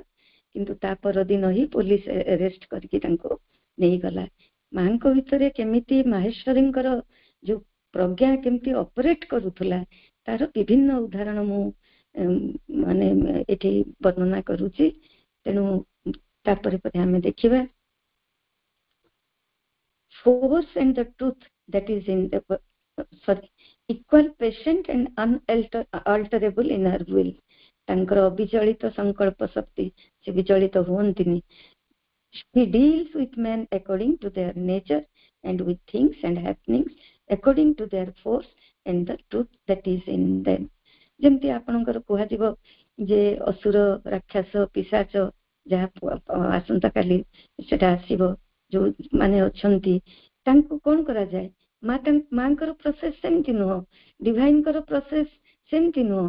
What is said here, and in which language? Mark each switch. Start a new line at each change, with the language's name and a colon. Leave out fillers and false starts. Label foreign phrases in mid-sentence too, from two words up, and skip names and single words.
Odia: କିନ୍ତୁ ତା ପରଦିନ ହିଁ ପୋଲିସ ଆରେଷ୍ଟ କରିକି ତାଙ୍କୁ ନେଇଗଲା। ମାଙ୍କ ଭିତରେ କେମିତି ମାହେଶ୍ୱରୀଙ୍କର ଯୋଉ ପ୍ରଜ୍ଞା କେମିତି ଅପରେଟ କରୁଥିଲା, ତାର ବିଭିନ୍ନ ଉଦାହରଣ ମୁଁ ମାନେ ଏଠି ବର୍ଣ୍ଣନା କରୁଛି। ତେଣୁ ତାପରେ ପରେ ଆମେ ଦେଖିବା
English: force and the truth that is in the equal patient and unalterable in her will.
Odia: ତାଙ୍କର ଅବିଚଳିତ ସଂକଳ୍ପ ଶକ୍ତି, ସେ ବିଚଳିତ ହୁଅନ୍ତିନି।
English: He deals with men according to their nature and with things and happenings according to their force and the truth that is in them.
Odia: ଯେମିତି ଆପଣଙ୍କର କୁହାଯିବ ଯେ ଅସୁର, ରାକ୍ଷସ, ପିଶାଚ ଯାହା ଆସନ୍ତାକାଲି ସେଟା ଆସିବ, ଯୋଉ ମାନେ ଅଛନ୍ତି ତାଙ୍କୁ କଣ କରାଯାଏ ମାଙ୍କର ପ୍ରୋସେସ ସେମିତି ନୁହଁ, ଡିଭାଇନଙ୍କର ପ୍ରୋସେସ ସେମିତି ନୁହଁ।